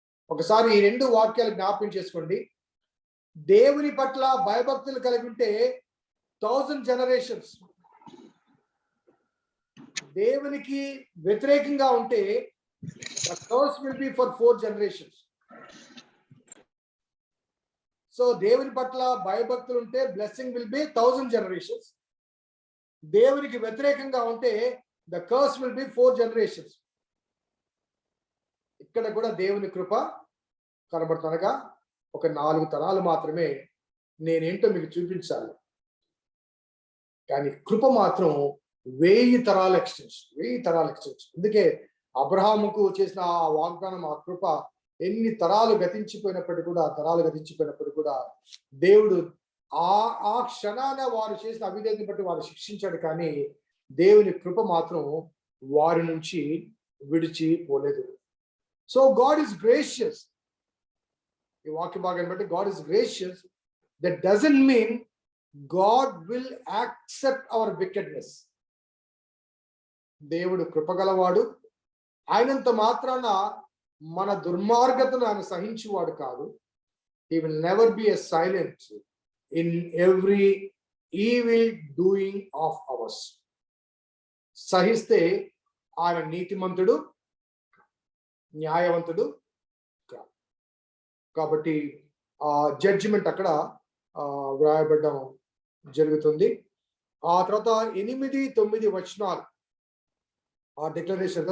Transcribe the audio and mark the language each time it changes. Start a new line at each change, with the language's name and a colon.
Telugu: ఒకసారి ఈ 2 వాక్యాలు జ్ఞాపకం చేసుకోండి. దేవుని పట్ల భయభక్తులు కలిగి ఉంటే 1000 జనరేషన్స్, దేవునికి వ్యతిరేకంగా ఉంటే
English: the curse will be for 4 generations.
Telugu: So దేవుని పట్ల భయభక్తులు ఉంటే
English: Blessing will be 1000 generations.
Telugu: దేవునికి వ్యతిరేకంగా ఉంటే
English: the curse will be 4 generations.
Telugu: ఇక్కడ కూడా దేవుని కృప కనబడుతుండగా ఒక 4 తరాలు మాత్రమే నేనేంటో మీకు చూపించాలి. కానీ కృప మాత్రం 1000 తరాల ఎక్స్టెన్షన్, 1000 తరాల ఎక్స్టెన్షన్. అందుకే అబ్రహాముకు చేసిన ఆ వాగ్దానం, ఆ కృప ఎన్ని తరాలు గతించిపోయినప్పటికీ కూడా దేవుడు ఆ క్షణాన వారు చేసిన అవిధేయతను బట్టి వారు శిక్షించాడు. కానీ దేవుని కృప మాత్రం వారి నుంచి విడిచిపోలేదు.
English: So God is gracious.
Telugu: ఈ వాక్య భాగాన్ని బట్టి
English: God is gracious. That doesn't mean God will accept our wickedness.
Telugu: దేవుడు కృపగలవాడు. ఆయనంత మాత్రాన మన దుర్మార్గతను ఆయన సహించువాడు కాదు.
English: He will never be a silent in every evil doing of ours.
Telugu: సహిస్తే ఆయన నీతిమంతుడు, న్యాయవంతుడు కాదు. కాబట్టి ఆ జడ్జిమెంట్ అక్కడ వ్రాయబడడం జరుగుతుంది. ఆ తర్వాత 8, 9 వచనాలు ఆ డిక్లరేషన్.